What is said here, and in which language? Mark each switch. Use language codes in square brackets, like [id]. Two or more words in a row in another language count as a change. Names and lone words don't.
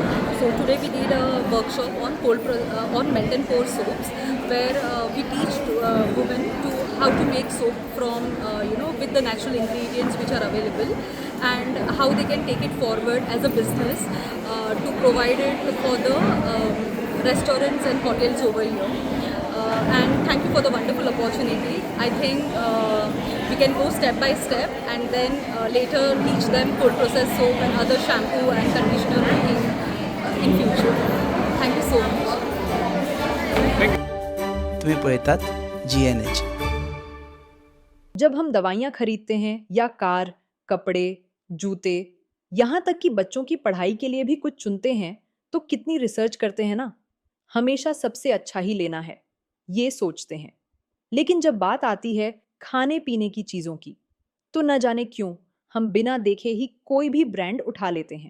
[en] So today we did a workshop on melt and pour soaps, where we teach women to how to make soap from with the natural ingredients which are available, and how they can take it forward as a business to provide it for the restaurants and hotels over here. And thank you for the wonderful opportunity. I think we can go step by step, and then later teach them cold process soap and other shampoo and conditioner in future. Thank you so much. [mr] तुम्ही पळतात GNH. [hi] जब हम दवाइयाँ खरीदते हैं या कार, कपड़े, जूते, यहाँ तक कि बच्चों की पढ़ाई के लिए भी कुछ चुनते हैं, तो कितनी रिसर्च करते हैं ना। हमेशा सबसे अच्छा ही लेना है, ये सोचते हैं। लेकिन जब बात आती है खाने पीने की चीज़ों की, तो न जाने क्यों हम बिना देखे ही कोई भी ब्रांड उठा लेते हैं।